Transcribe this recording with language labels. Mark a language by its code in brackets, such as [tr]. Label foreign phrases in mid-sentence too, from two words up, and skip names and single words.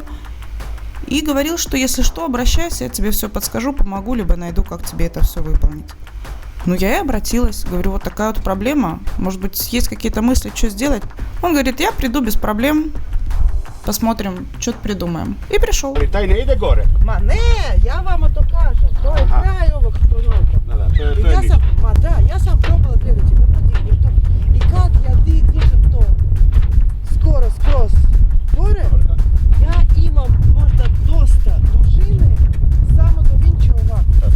[ru] И говорил, что если что, обращайся, я тебе все подскажу, помогу, либо найду, как тебе это все выполнить. Ну, я и обратилась. Говорю, вот такая вот проблема. Может быть, есть какие-то мысли, что сделать? Он говорит, я приду без проблем. Посмотрим, что-то придумаем. И пришел. [hr] Taj ne ide gore. Ma ne, ja vama to kažem, to je kraj ovog proroka. Ja sam probala gledati da podignem to. I kad ja dižem to skroz gore, ja imam možda dosta dužine, samo do vinča ovako.